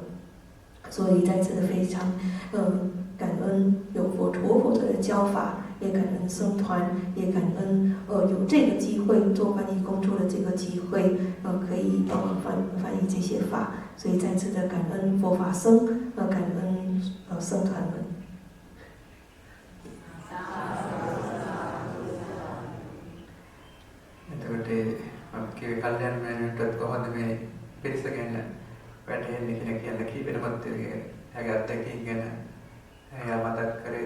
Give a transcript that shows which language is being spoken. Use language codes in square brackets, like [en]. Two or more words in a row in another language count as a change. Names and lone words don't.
[zh] 所以再次的非常感恩有佛陀的教法，也感恩僧团，也感恩有这个机会做翻译工作的这个机会，可以帮忙翻译这些法。所以再次的感恩佛法僧，感恩僧团们。 [si] එතකොට කල්යන මෑණියන්ටත් කොහොමද මේ පිරිස ගැන වැටහෙන්නේ කියලා කියන්න කීපෙනමත් එයාගේ අත්දැකීම් ගැන එයා මතක් කරේ.